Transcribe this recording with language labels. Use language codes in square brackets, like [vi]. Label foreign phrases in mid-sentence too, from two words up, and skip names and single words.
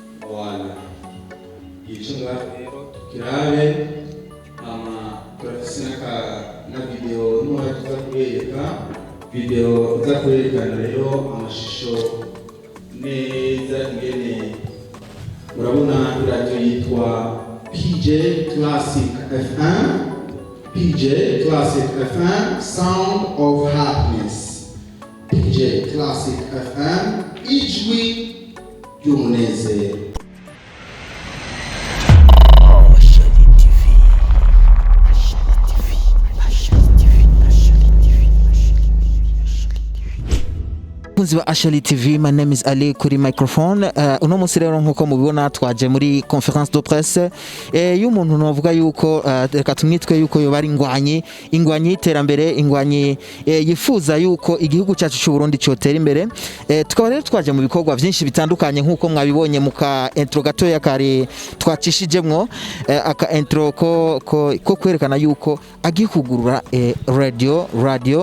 [rn] wala ichunga kirabe turafise na video n'umwe tuzakureka video tuzakurekana rero amashusho neza ingene murabona radio yitwa PJ Classic FM, PJ Classic FM, [en] Sound of Happiness. [rn] PJ Classic FM, ijwi ry'umunezero. Kunzi wa Ashali TV, [en] my name is Ali kuri microphone. [rn] Uno munsi rero nkuko mubibona twaje muri [fr] conference de presse [rn] y'umuntu novuga yuko reka tumwitwe yuko yo bari ingwanyi y'iterambere, ingwanyi yifuza yuko igihugu cyacu cy'u Burundi cyotera imbere. Tukaba rero twaje mu bikorwa byinshi bitandukanye nkuko mwabibonye muka intro gato ya kare twacishijemwo aka intro ko kwerekana yuko agiye kugurura radio.